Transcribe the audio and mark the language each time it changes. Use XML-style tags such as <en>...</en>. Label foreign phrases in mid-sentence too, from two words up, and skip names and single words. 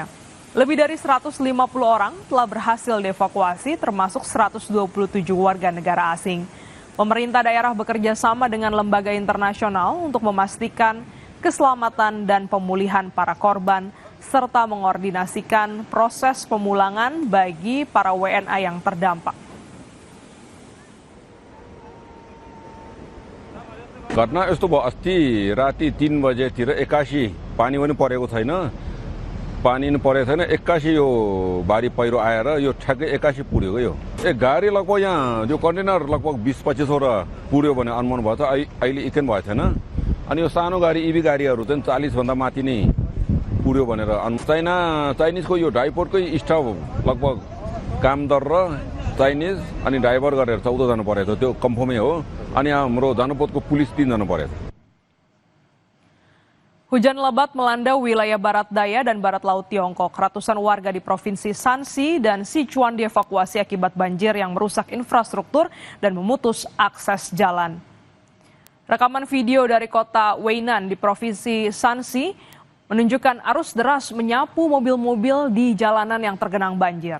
<id>Lebih dari 150 orang telah berhasil dievakuasi, termasuk 127 warga negara asing. Pemerintah daerah bekerja sama dengan lembaga internasional untuk memastikan keselamatan dan pemulihan para korban, serta mengordinasikan proses pemulangan bagi para WNA yang terdampak.</id> <ne>घटना यस्तो भयो अस्ति राति 3 बजेतिर 81 पानी पनि परेको छैन पानी पनि परेको छैन 81 यो भारी पहिरो आएर यो ठ्याक्कै 81 पुर्यो यो गाडी लगभग यहाँ यो कन्टेनर लगभग 20-25 वटा पुर्यो भने अनुमान भयो त अहिले इकेन भएको छैन अनि यो सानो गाडी इभी गाडीहरू चाहिँ 40 भन्दा माथि नै पुर्यो भनेर चाइनिजको यो ड्राइभरकै स्टाफ लगभग कामदार र चाइनिज अनि ड्राइभर गरेर 14 जना परेको थियो त्यो कन्फर्मै हो. Ani हाम्रो Danupotको पुलिस 3 जना परेको.</ne> <id>Hujan lebat melanda wilayah barat daya dan barat laut Tiongkok. Ratusan warga di Provinsi Shanxi dan Sichuan dievakuasi akibat banjir yang merusak infrastruktur dan memutus akses jalan. Rekaman video dari kota Weinan di Provinsi Shanxi menunjukkan arus deras menyapu mobil-mobil di jalanan yang tergenang banjir.</id>